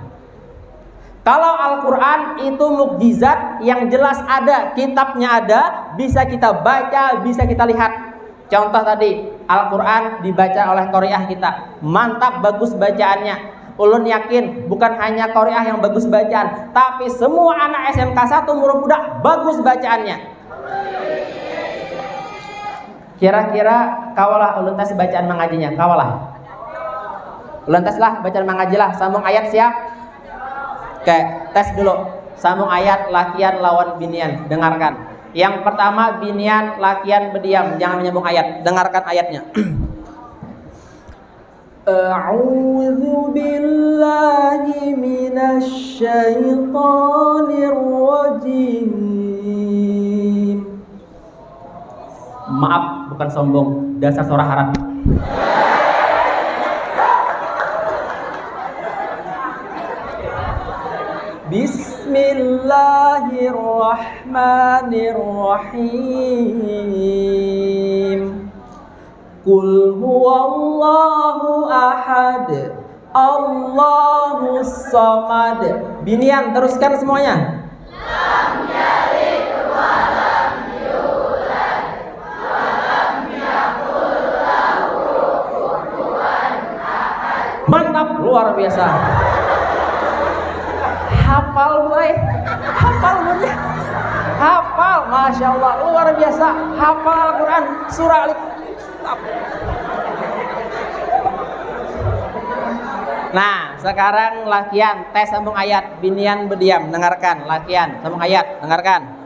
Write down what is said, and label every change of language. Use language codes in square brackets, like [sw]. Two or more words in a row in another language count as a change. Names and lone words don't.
[bjn] Kalau Al-Quran itu mukjizat yang jelas ada, kitabnya ada, bisa kita baca, bisa kita lihat. Contoh tadi, Al-Quran dibaca oleh qari'ah kita, mantap, bagus bacaannya. Ulun yakin bukan hanya qari'ah yang bagus bacaan, tapi semua anak SMK 1 Murubudak bagus bacaannya. Kira-kira kawalah ulun tes bacaan mengajinya, kawalah. Ulun tes lah bacaan mengaji lah, sambung ayat siap? Oke, tes dulu. Sambung ayat lakian lawan binian, dengarkan. Yang pertama binian, lakian berdiam, jangan menyambung ayat. Dengarkan ayatnya. [ar] أعوذ بالله من الشيطان الرجيم. [bjn] Maaf, bukan sombong, dasar suara harap. [ar] بسم الله الرحمن الرحيم. قل هو الله أحد، الله الصمد. [bjn] Binian, teruskan semuanya. [ar] لم يلد ولم يولد ولم يكن له كفوا أحد. [bjn] Mantap, luar biasa. Hafal boy, hafal, [ar] ما شاء الله, [bjn] luar biasa, hafal Al-Quran, surah Alif. Nah, sekarang lakian, tes sambung ayat, binian berdiam, dengarkan, lakian, sambung ayat, dengarkan.